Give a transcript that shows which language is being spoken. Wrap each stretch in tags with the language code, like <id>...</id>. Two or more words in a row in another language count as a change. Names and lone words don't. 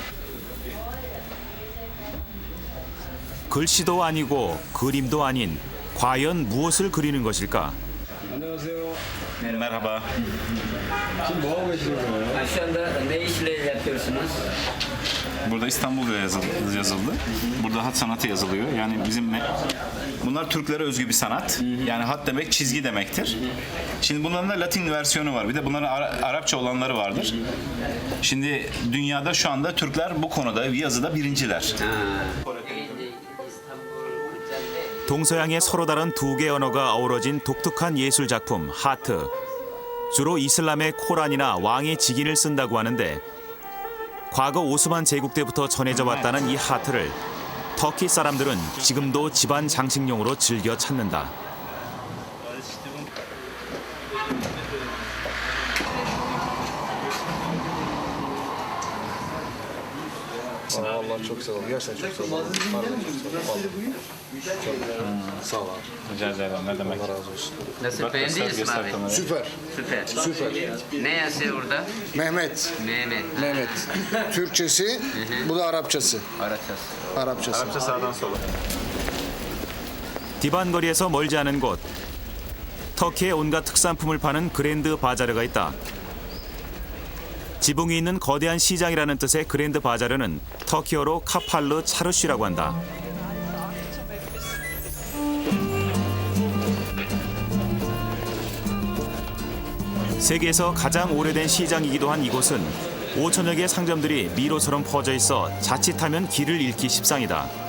<ko>글씨도 아니고 그림도 아닌 과연 무엇을 그리는 것일까? 안녕하세요.</ko> <tr>Merhaba.</tr> <ko>지금 뭐 하고 계시는 거예요?</ko> <tr>Şu anda ne işle yapıyorsunuz? Burada İstanbul'da yazıldı. Burada hat sanatı yazılıyor. Yani bunlar Türklere özgü bir sanat. Yani hat demek çizgi demektir. Şimdi bunların da Latin versiyonu var. Bir de bunların Arapça olanları vardır. Şimdi dünyada şu anda Türkler bu konuda yazıda birinciler.</tr> <ko>동서양의 서로 다른 두 개 언어가 어우러진 독특한 예술 작품 하트. 주로 이슬람의 코란이나 왕의 직인을 쓴다고 하는데 과거 오스만 제국 때부터 전해져 왔다는 이 하트를 터키 사람들은 지금도 집안 장식용으로 즐겨 찾는다.</ko> <tr>Allah çok sağ olun. Gerçekten çok sağ olun. Pardon, çok sağ olun. Sağ ol abi. Rica ederim. Ne demek? Allah razı olsun. Nasıl beğendiniz mi abi? Süper. Süper. Süper. Ne yazıyor burada? Mehmet. Mehmet. Mehmet. Türkçesi, bu da Arapçası. Arapçası. Arapçası. Sağdan sola.</tr> <ko>디반 거리에서 멀지 않은 곳. 터키의 온갖 특산품을 파는 그랜드 바자르가 있다. 지붕이 있는 거대한 시장이라는 뜻의 그랜드 바자르는 터키어로 카팔르 차르쉬라고 한다. 세계에서 가장 오래된 시장이기도 한 이곳은 5천여 개의 상점들이 미로처럼 퍼져 있어 자칫하면 길을 잃기 십상이다.</ko>